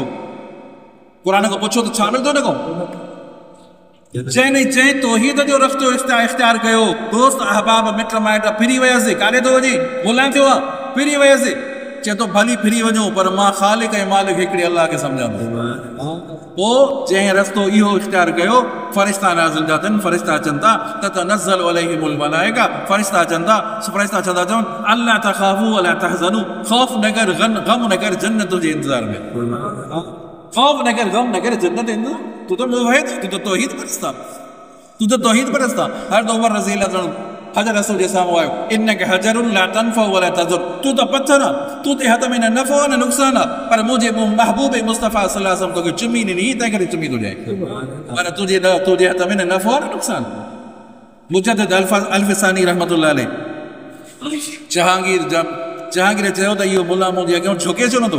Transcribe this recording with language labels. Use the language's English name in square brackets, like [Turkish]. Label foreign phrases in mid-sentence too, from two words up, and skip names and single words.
[Sindhi] क़ुरान खां पुछो त छा मिलंदो हुन खां? चई तौहीद जो रस्तो इख़्तियार कयो, दोस्त अहबाब मिट माइट फिरी वियसि, काॾे थो वञे? मुलां थियो आहे, फिरी वियसि, चए थो भली फिरी वञो पर मां ख़ालिक ऐं मालिक हिकिड़े अल्लाह खे सम्झांदो। पोइ जंहिं रस्तो इहो इख़्तियार कयो, फरिश्ता नाज़िल थिया अथनि, फरिश्ता अचनि था, [Arabic] تتنزل عليهم الملائكة, [Sindhi] फरिश्ता अचनि था, फरिश्ता छा था चवनि? [Arabic] ألا تخافوا ولا تحزنوا, [Sindhi] ख़ौफ़ न कर, गम न कर, जन्नत जे इंतज़ार में, ख़ौफ़ न कर, गम न कर, जन्नत इंतज़ार। तू तो मुवहिद, तू तो तौहीद परस्ता, तू तो तौहीद परस्ता। हर दो उमर [Arabic] رضي الله عنه [Sindhi] हजर रसूल जे साम्हूं आयो, [Arabic] إنك حجر لا تنفع ولا تضر, [Sindhi] तू तो पत्थर आ, तू ते हथ में न नफ़ो न नुक़सान आ, पर मुंहिंजे महबूब मुस्तफ़ा [Arabic] صلى الله عليه وسلم [Sindhi] तोखे चुमी ॾिनी, तंहिं करे चुमी थो ॾियां, पर तुंहिंजे हथ में न नफ़ो न नुक़सान। मुजद्दिद अल्फ़सानी [Arabic] رحمة الله عليه [Sindhi] जहांगीर चयो त इहो मुला मुंहिंजे अॻियां झुके छो नथो।